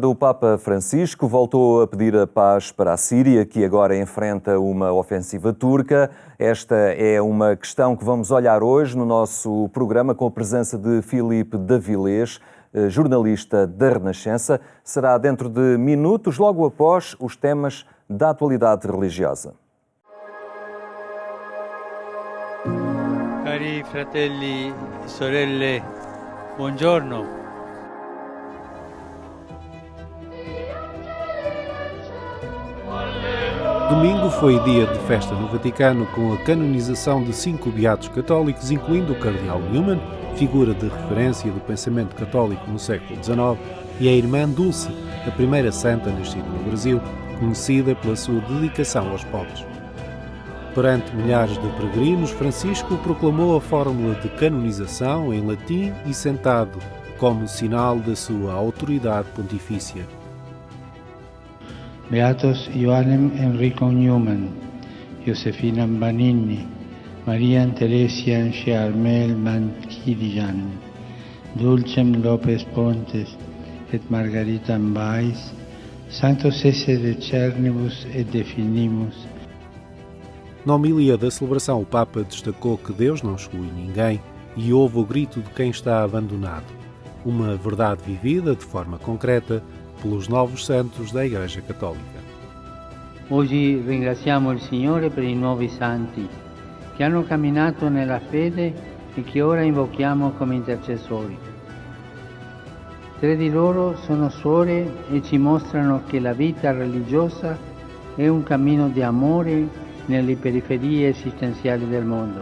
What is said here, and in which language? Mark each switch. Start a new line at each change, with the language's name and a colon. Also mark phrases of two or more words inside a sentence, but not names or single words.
Portuguese: O Papa Francisco voltou a pedir a paz para a Síria, que agora enfrenta uma ofensiva turca. Esta é uma questão que vamos olhar hoje no nosso programa com a presença de Filipe Davilés, jornalista da Renascença. Será dentro de minutos, logo após os temas da atualidade religiosa.
Italian: Cari fratelli e sorelle, buongiorno.
Portuguese: Domingo foi dia de festa no Vaticano com a canonização de 5 beatos católicos, incluindo o cardeal Newman, figura de referência do pensamento católico no século XIX, e a irmã Dulce, a primeira santa nascida no Brasil, conhecida pela sua dedicação aos pobres. Perante milhares de peregrinos, Francisco proclamou a fórmula de canonização em latim e sentado, como sinal da sua autoridade pontifícia.
Latin: Beatos Ioannem Enrico Newman, Josefina Banini, Marian Teresian Charmel Manquirian, Dulcem Lopez Pontes et Margarita Mbais, Sanctos esse decernibus et definimus.
Portuguese: Na homilia da celebração, o Papa destacou que Deus não exclui ninguém e ouve o grito de quem está abandonado. Uma verdade vivida de forma concreta pelos novos santos da Igreja Católica.
Italian: Oggi ringraziamo il Signore per i nuovi santi che hanno camminato nella fede e che ora invochiamo come intercessori. 3 di loro sono suore e ci mostrano che la vita religiosa è un cammino di amore nelle periferie esistenziali del mondo.